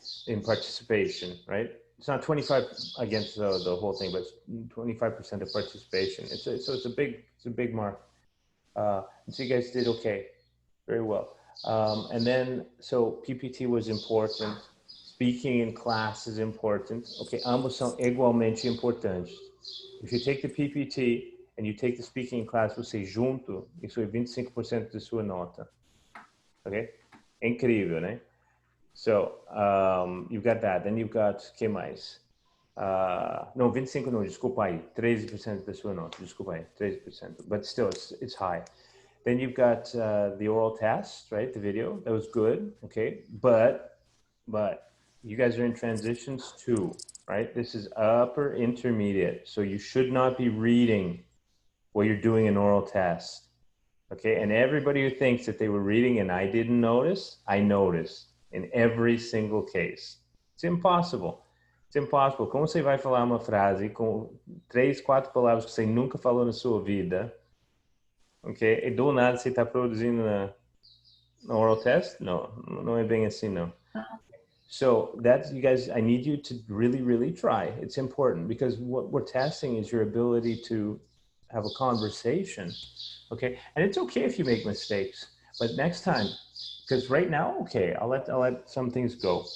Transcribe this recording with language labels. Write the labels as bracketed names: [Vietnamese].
[English] In participation, right? It's not 25 against the whole thing, but 25% of participation. It's a big mark. So you guys did okay. Very well. And then, so PPT was important. Speaking in class is important. [Portuguese] Okay, ambos são igualmente importantes. [English] If you take the PPT and you take the speaking in class, [Portuguese] você junto, isso é 25% da sua nota. [English] Okay? [Portuguese] É incrível, né? [English] So, you've got that. Then you've got, [Portuguese] que mais? No, 25 não, desculpa aí. 13% da sua nota, desculpa aí. 13%. [English] But still, it's high. Then you've got the oral test, right? The video, that was good, okay? But you guys are in transitions too, right? This is upper intermediate. So you should not be reading while you're doing an oral test, okay? And everybody who thinks that they were reading and I didn't notice, I noticed in every single case. It's impossible. It's impossible. [Portuguese] Como você vai falar uma frase com 3, 4 palavras que você nunca falou na sua vida, ok? E do nada você está produzindo na oral test? Não é bem assim, não. [English] So that's, you guys, I need you to really, really try. It's important because what we're testing is your ability to have a conversation, okay? And it's okay if you make mistakes, but next time, because right now, okay, I'll let some things go.